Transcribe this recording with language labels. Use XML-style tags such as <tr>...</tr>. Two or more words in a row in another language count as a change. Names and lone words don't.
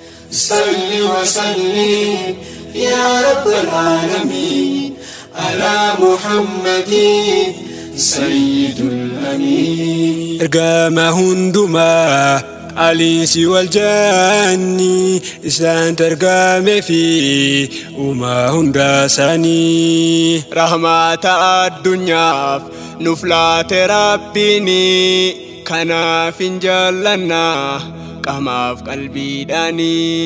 <ar>صل وسلم يا رب العالمين على محمد سيد الأمين.</ar> <om>Ergama hundumaa, aliinsi wal jaanni, isaan ergame fi uumaa hunda isaanii. Rahmata addunyaaf nuuf laate Rabbiini, kanaaf hin jaallanna qamaaf qalbiidhaani.</om>